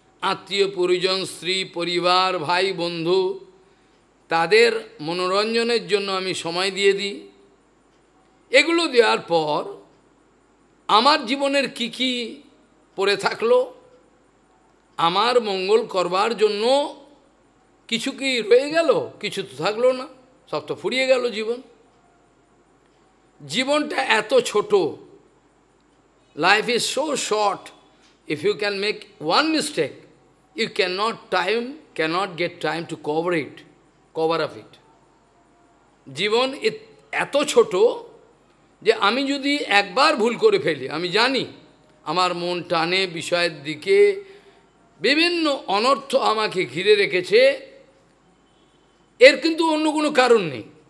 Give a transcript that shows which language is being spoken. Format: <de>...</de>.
<bn>আত্মীয় পরিজন, স্ত্রী পরিবার, ভাই বন্ধু, তাদের মনোরঞ্জনের জন্য আমি সময় দিয়ে দিই। এগুলো দেওয়ার পর আমার জীবনের কি কি পড়ে থাকলো, আমার মঙ্গল করবার জন্য কিছু কি রয়ে গেল? কিছু তো থাকলো না, সব তো ফুরিয়ে গেল জীবন। জীবনটা এত ছোট,</bn> <en>life is so short. If you can make one mistake, you cannot get time to cover up it.</en> <bn>জীবন এত ছোট যে আমি যদি একবার ভুল করে ফেলি, আমি জানি আমার মন টানে বিষয়ের দিকে, বিভিন্ন অনর্থ আমাকে ঘিরে রেখেছে, এর কিন্তু অন্য কোনো কারণ নেই।</bn>